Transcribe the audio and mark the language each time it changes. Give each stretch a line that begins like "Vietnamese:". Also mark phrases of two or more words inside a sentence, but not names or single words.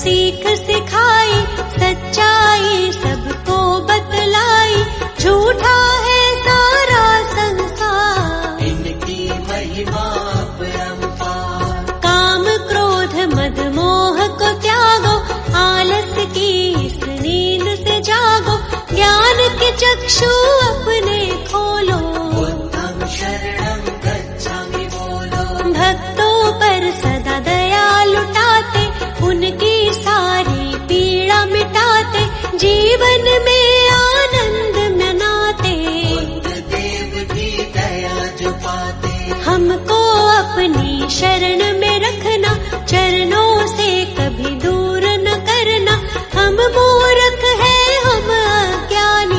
Hindi: सीख सिखाई, सच्चाई सबको बतलाई, झूठा है सारा संसार, इनकी महिमा अपरंपार। काम क्रोध मद मोह को त्यागो, आलस की इस नींद से जागो, ज्ञान के चक्षु अपने खोलो,
Pali: बुद्धं शरणं गच्छामि
Hindi: बोलो। भक्तों पर सदा दया लुटाते, उनकी सारी पीड़ा मिटाते, जीवन में आनंद मनाते, बुद्ध देव भी दया जो पाते। हमको अपनी शरण में रखना, चरणों से कभी दूर न करना, हम मूर्ख हैं हम अज्ञानी,